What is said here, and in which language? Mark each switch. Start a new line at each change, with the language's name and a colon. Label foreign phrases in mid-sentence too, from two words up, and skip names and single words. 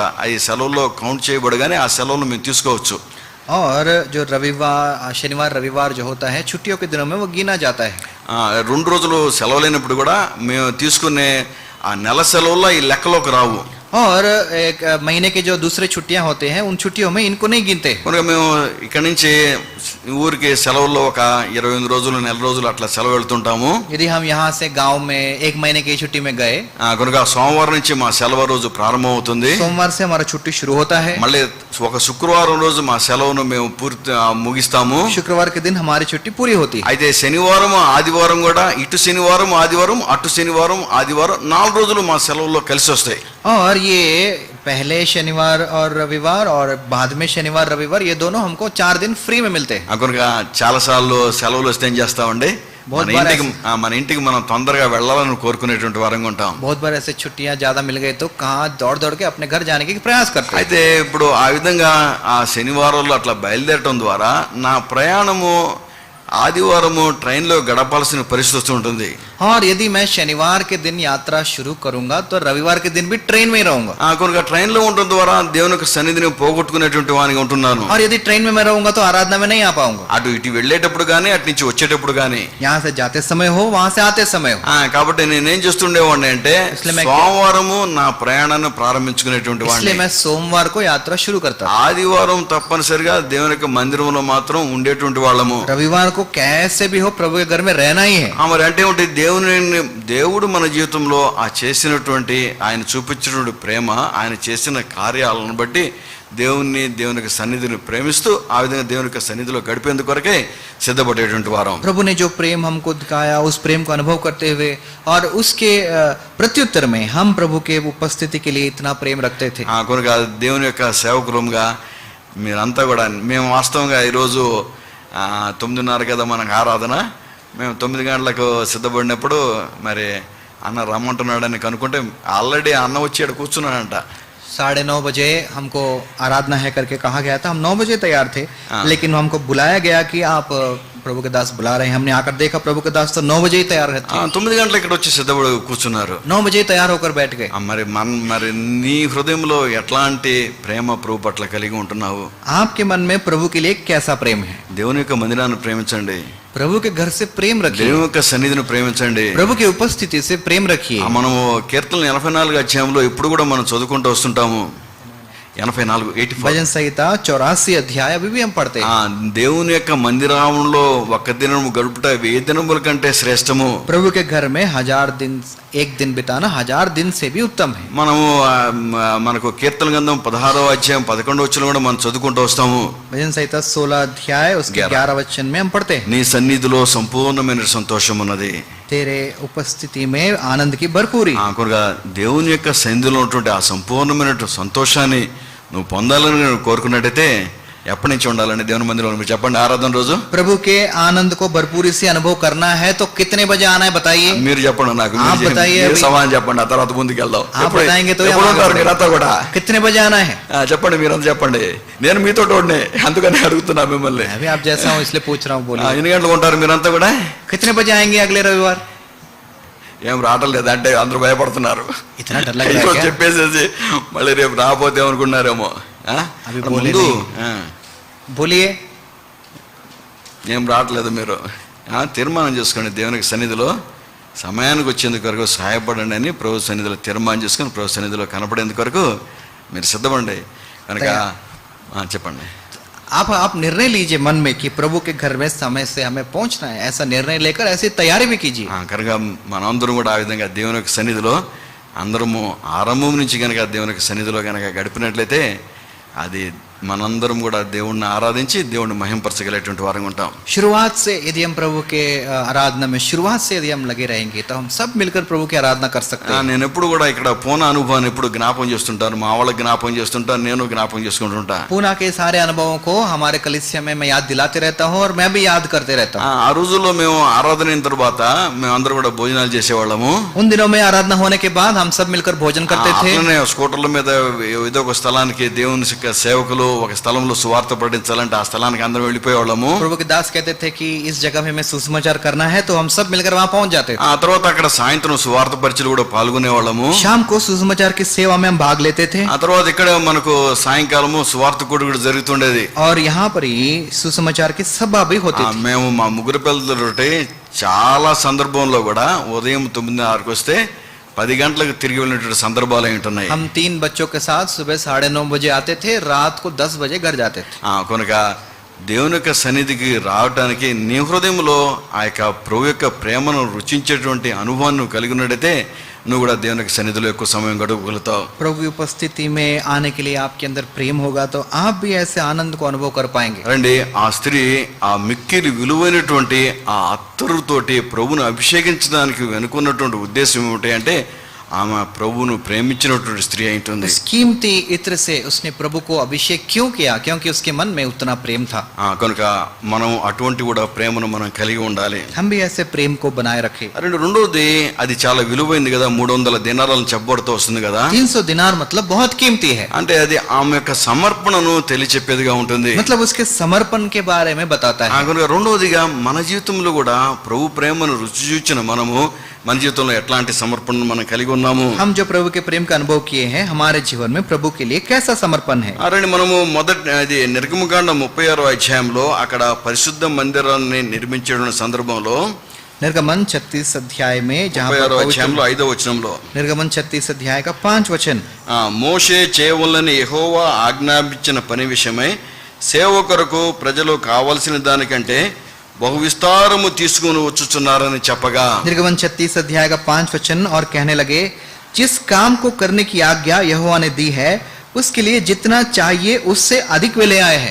Telugu: అవి సెలవుల్లో కౌంట్ చేయబడగానే ఆ సెలవులు మేము తీసుకోవచ్చు.
Hindi: और जो शनिवार रविवार जो होता है, छुट्टियों के दिनों में वो गिना जाता है.
Telugu: 2 రోజులు సెలవులైనప్పుడు కూడా మేము తీసుకునే ఆ నెల సెలవుల్లో ఈ లెక్కలోకి రావు.
Hindi: और एक महीने के जो दूसरे छुट्टियां होते हैं, उन छुट्टियों में इनको नहीं गिनते.
Telugu: కనుక మేము ఇక్కడి నుంచి ఊరికి సెలవుల్లో ఒక 28 రోజులు నెల రోజులు అట్లా సెలవు వెళ్తుంటాము.
Hindi: यदि हम यहाँ से गांव में 1 महीने की छुट्टी में गए,
Telugu: కనుక సోమవారం నుంచి మా సెలవు రోజు ప్రారంభం అవుతుంది.
Hindi: सोमवार से हमारा छुट्टी शुरू होता है.
Telugu: మళ్ళీ ఒక శుక్రవారం రోజు మా సెలవును మేము ముగిస్తాము.
Hindi: शुक्रवार के दिन हमारी छुट्टी पूरी होती है.
Telugu: అయితే శనివారం ఆదివారం కూడా ఇటు శనివారం ఆదివారం అటు శనివారం ఆదివారం 4 రోజులు మా సెలవుల్లో కలిసి వస్తాయి.
Hindi: और ये पहले शनिवार और रविवार और बाद में शनिवार रविवार, ये दोनों हमको 4 दिन फ्री में मिलते हैं.
Telugu: కనుక చాలా సార్లు సెలవులు వస్తే ఏం చేస్తామండి, మన ఇంటికి మనం తొందరగా వెళ్ళాలని కోరుకునేటువంటి వారంగా ఉంటాం.
Hindi: बहुत बार ऐसे छुट्टियां ज्यादा मिल गई तो कहाँ दौड़ दौड़ के अपने घर जाने के प्रयास करते हैं.
Telugu: అయితే ఇప్పుడు ఆ విధంగా ఆ శనివారంలో అట్లా బయలుదేరటం ద్వారా నా ప్రయాణము ఆదివారము ట్రైన్లో గడపాల్సిన పరిస్థితి వస్తూ ఉంటుంది.
Hindi: और यदि मैं शनिवार के दिन यात्रा शुरू करूंगा तो रविवार के दिन भी ट्रेन में ही रहूंगा.
Telugu: కనుక ట్రైన్లో ఉండడం ద్వారా దేవుని యొక్క సన్నిధిని పోగొట్టుకునేటువంటి వానిగా ఉంటున్నాను.
Hindi: और यदि ट्रेन में मैं रहूंगा तो आराधना में नहीं आ पाऊंगा.
Telugu: అటు ఇటు వెళ్ళేటప్పుడు కానీ అటు నుంచి వచ్చేటప్పుడు కానీ,
Hindi: यहाँ से जाते समय हो, वहां से आते समय हो.
Telugu: కాబట్టి నేనేం చేస్తుండేవాడిని అంటే సోమవారము నా ప్రయాణాన్ని ప్రారంభించుకునేటువంటి
Hindi: इसलिए
Telugu: వాడిని.
Hindi: मैं सोमवार को यात्रा शुरू करता.
Telugu: ఆదివారం తప్పనిసరిగా దేవుని యొక్క మందిరంలో మాత్రం ఉండేటువంటి వాళ్ళము.
Hindi: रविवार को कैसे भी हो प्रभु के घर में रहना ही है.
Telugu: మరి అంటే దేవుడు మన జీవితంలో ఆ చేసినటువంటి ఆయన చూపించినటువంటి ప్రేమ, ఆయన చేసిన కార్యాలను బట్టి దేవునికి సన్నిధిని ప్రేమిస్తూ ఆ విధంగా దేవునికి సన్నిధిలో గడిపేందుకు కొరకే సిద్ధపడేటువంటి వారం.
Hindi: प्रभु ने जो प्रेम हमको दिखाया, उस प्रेम को अनुभव करते हुए और उसके प्रत्युत्तर में हम प्रभु के उपस्थिति के लिए इतना प्रेम रखते थे.
Telugu: కనుక దేవుని యొక్క సేవకులుగా మీరంతా కూడా, మేము వాస్తవంగా ఈరోజు 9:30 కదా మనకు ఆరాధన. మేము 9 గంటలకు సిద్ధపడినప్పుడు మరి అన్న రమ్మంటున్నాడని కనుక్కుంటే ఆల్రెడీ అన్న వచ్చి కూర్చున్నాడంట.
Hindi: 9:30 बजे हमको आराधना है करके कहा गया था. हम 9 बजे तैयार थे, लेकिन हमको बुलाया गया कि आप प्रभु के दास बुला रहे हैं. हमने आकर देखा प्रभु के दास तो 9 बजे ही तैयार रहते.
Telugu: 9 గంటలకు ఇక్కడ వచ్చి సిద్ధపడి కూర్చున్నారు.
Hindi: 9 बजे तैयार होकर बैठ गए.
Telugu: మరి నీ హృదయంలో ఎట్లాంటి ప్రేమ ప్రభు పట్ల కలిగి ఉంటున్నావు?
Hindi: आपके मन में प्रभु के लिए कैसा प्रेम है?
Telugu: దేవుని యొక్క మందిరాన్ని ప్రేమించండి.
Hindi: प्रभु के घर से प्रेम रखिए.
Telugu: దేవుని యొక్క సన్నిధిని ప్రేమించండి.
Hindi: प्रभु की उपस्थिति से प्रेम रखिए.
Telugu: మనము కీర్తనలు 84 అధ్యాయంలో ఇప్పుడు కూడా మనం చదువుకుంటూ వస్తుంటాము. 84
Hindi: भजन संहिता 84 अध्याय अभी भी हम पढ़ते हैं।
Telugu: దేవుని యొక్క మందిరంలో ఒక్క దినము గడుపుట 1000 దినముల కంటే శ్రేష్టము.
Hindi: प्रभु के घर में 1000 दिन, एक दिन बिताना 1000 दिन से भी उत्तम है।
Telugu: మనము మనకు కీర్తన గ్రంథం 16వ అధ్యాయం 11వ వచనం కూడా మనం చదువుకుంటూ వస్తాము.
Hindi: भजन संहिता 16 अध्याय उसके 11 वचन में हम पढ़ते हैं,
Telugu: నీ సన్నిధిలో సంపూర్ణమైన సంతోషం ఉన్నది.
Hindi: तेरे उपस्थिति में आनंद की भरपूरी।
Telugu: కనుక దేవుని యొక్క సన్నిధిలో ఉన్నటువంటి ఆ సంపూర్ణమైన సంతోషాన్ని నువ్వు పొందాలని నేను కోరుకున్నట్టయితే ఎప్పటి నుంచి ఉండాలని దేవుని మందిరంలో మీరు చెప్పండి. ఆరాధన రోజు
Hindi: प्रभु के आनंद को भरपूरी से अनुभव करना है तो कितने बजे आना है बताइए।
Telugu: మీరు చెప్పండి, నాకు
Hindi: आप बताइए अभी।
Telugu: సమాధానం చెప్పండి, ఆ తర్వాత ముందుకు వెళ్దాం.
Hindi: आप बताएंगे तो
Telugu: ఎప్పుడు ఉంటారు మీరంతా కూడా?
Hindi: कितने बजे आना है?
Telugu: చెప్పండి, మీరంతా చెప్పండి. నేను మీతో తోడనే, అందుకని అడుగుతున్నా మిమ్మల్ని.
Hindi: अभी आप जैसा हूँ इसलिए पूछ रहा हूँ, बोलिए
Telugu: ఎన్ని గంటలకు ఉంటారు మీరంతా కూడా?
Hindi: कितने बजे आएंगे अगले रविवार?
Telugu: ఏం రావటం లేదా అంటే అందరూ భయపడుతున్నారు.
Hindi: इतना डर लग रहा है क्या?
Telugu: చెప్పేసేసి మళ్ళీ రేపు రాకపోతే అనుకున్నారేమో.
Hindi: అవి बोले
Telugu: ముందు
Hindi: बोलिए
Telugu: ఏం రావట్లేదు మీరు. తీర్మానం చేసుకోండి, దేవునికి సన్నిధిలో సమయానికి వచ్చేందుకు వరకు సహాయపడండి అని ప్రభు సన్నిధిలో తీర్మానం చేసుకొని ప్రభు సన్నిధిలో కనపడేందుకు వరకు మీరు సిద్ధపడండి. కనుక చెప్పండి.
Hindi: आप निर्णय लीजिए मन में कि प्रभु के घर में समय से हमें पहुंचना है, ऐसा निर्णय लेकर ऐसी तैयारी भी कीजिए।
Telugu: కనుక మనందరం కూడా ఆ విధంగా దేవుని యొక్క సన్నిధిలో అందరము ఆరంభం నుంచి కనుక దేవుని యొక్క సన్నిధిలో కనుక గడిపినట్లయితే అది మనందరం కూడా దేవుణ్ణి ఆరాధించి దేవుణ్ణి మహింపరచగలిగేటువంటి వారంగా ఉంటాం.
Hindi: शुरुआत से यदि हम प्रभु के आराधना में शुरुआत से यदि हम लगे रहेंगे तो हम सब मिलकर प्रभु की आराधना कर सकते हैं।
Telugu: నేను ఎప్పుడు కూడా ఇక్కడ పూనా అనుభవాన్ని ఎప్పుడు జ్ఞాపకం చేస్తుంటాను, మా వాళ్ళకి జ్ఞాపకం చేస్తుంటాను, నేను జ్ఞాపకం చేసుకుంటుంటా.
Hindi: पूना के सारे अनुभवों को हमारे कलीसिया में मैं याद दिलाते रहता हूँ और मैं भी याद करते रहता हूँ।
Telugu: ఆ రోజుల్లో మేము ఆరాధన అయిన తర్వాత మేమందరూ కూడా భోజనాలు చేసేవాళ్ళము.
Hindi: उन दिनों में आराधना होने के बाद हम सब मिलकर भोजन करते थे।
Telugu: అట్లనే స్కూటర్ల మీద ఏదో ఒక స్థలానికి దేవుని యొక్క సేవకులు ఒక స్థలంలో సువార్త ప్రకటించాలంటే ఆ స్థలానికి అందరం వెళ్ళిపోయేవాళ్ళము.
Hindi: प्रभु के दास कहते थे कि इस जगह में हमें सुसमाचार करना है तो हम सब मिलकर वहां पहुंच जाते थे।
Telugu: ఆ తర్వాత అక్కడ సాయంత్రం సువార్త పరిచయలు కూడా పాల్గొనేవాళ్ళము.
Hindi: शाम को सुसमाचार की सेवा में हम भाग लेते थे
Telugu: ఆ తర్వాత ఇక్కడ మనకు సాయంకాలము సువార్త కూడి కూడా జరుగుతుండేది.
Hindi: और यहाँ पर ही सुसमाचार की सभा भी होती थी।
Telugu: మేము మా ముగ్గురు పిల్లలతోటి చాలా సందర్భంలో కూడా ఉదయం 9:30కి వస్తే 10 గంటలకు తిరిగి వెళ్ళినటువంటి సందర్భాలు ఏంటున్నాయి.
Hindi: हम 3 बच्चों के साथ सुबह 9:30 बजे आते थे, रात को 10 बजे घर जाते थे।
Telugu: కనుక దేవుని యొక్క సన్నిధికి రావటానికి నీ హృదయంలో ఆ యొక్క ప్రభు యొక్క ప్రేమను రుచించేటువంటి అనుభవాన్ని నువ్వు కలిగి ఉన్నట్టయితే నువ్వు కూడా దేవుని యొక్క సన్నిధిలో ఎక్కువ సమయం గడపగలుగుతావు.
Hindi: प्रभु की उपस्थिति में आने के लिए आपके अंदर प्रेम होगा तो आप भी ऐसे आनंद को अनुभव कर पाएंगे।
Telugu: రండి, ఆ స్త్రీ ఆ మిక్కిలి విలువైనటువంటి ఆ అత్తరుతోటి ప్రభువును అభిషేకించడానికి వెనుకున్నటువంటి ఉద్దేశం ఏమిటి అంటే ఆమె ప్రభువును ప్రేమించినటువంటి స్త్రీ అయింటుంది.
Hindi: उस कीमती इत्र से उसने प्रभु को अभिषेक क्यों किया? क्योंकि उसके मन में उतना प्रेम था।
Telugu: కనుక మనం అటువంటి కూడా ప్రేమను మనం కలిగి ఉండాలి.
Hindi: हम भी ऐसे प्रेम को बनाए रखे।
Telugu: రెండోది అది చాలా విలువైంది కదా, 300 దినారాలను చెప్పబడుతూ వస్తుంది కదా.
Hindi: 300 दिनार मतलब बहुत कीमती है,
Telugu: అంటే అది ఆమె యొక్క సమర్పణను తెలియచెప్పేదిగా ఉంటుంది.
Hindi: मतलब उसके समर्पण के बारे में बताता है।
Telugu: కనుక రెండవదిగా మన జీవితంలో కూడా ప్రభు ప్రేమను రుచి చూచిన మనము మన జీవితంలో ఎట్లాంటి సమర్పణను మనం కలిగి ఉన్నాము.
Hindi: हम जो प्रभु के प्रेम का अनुभव किए हैं हमारे जीवन में प्रभु के लिए कैसा समर्पण है।
Telugu: అరండి, మనము మొదటి నిర్గమకాండం 36వ అధ్యాయంలో అక్కడ పరిశుద్ధ మందిరాన్ని నిర్మించే సందర్భంలో
Hindi: निर्गमन 36 अध्याय में जहाँ
Telugu: 36వ అధ్యాయంలో 5వ వచనంలో
Hindi: निर्गमन 36 अध्याय का 5 वचन,
Telugu: మోషే చేయవలెనని యెహోవా ఆజ్ఞాపించిన పని విషయమై సేవకులకు ప్రజలు కావలసిన దానికంటే బహు విస్తారము తీసుకుని వచ్చుచున్నారని చెప్పగా.
Hindi: निर्गमन 36 अध्याय का 5 वचन, और कहने लगे जिस काम को करने की आज्ञा यहोवा ने दी है उसके लिए जितना चाहिए उससे अधिक वे ले आए हैं।